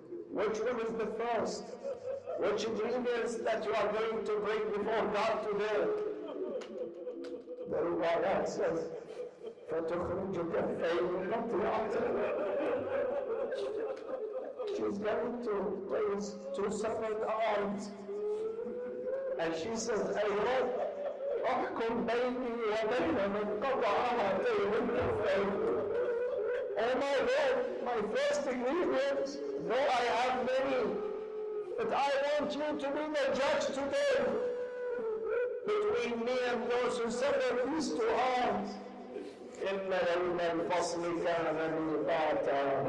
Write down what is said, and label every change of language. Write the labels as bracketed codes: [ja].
[en] Which one is the first? Which ingredients that you are going to bring before God today? The riwayat says, [ar] فَتُخْرِجُ كَفَّيْهِ قَطِعَةً. [en] She's going to raise two separate arms. And she says, [ar] أَيْ رَبِّ أَحْكُمْ بَيْنِي وَبَيْنَ مَنْ قَطَعَ هَاتَيْنِ الْكَفَّيْنِ. [en] Oh my Lord, my first ingredient, though I have many, but I want you to be the judge today between me and those who sever these two arms. [ar] إِنَّ يَوْمَ الْفَصْلِ كَانَ مِيقَاتًا.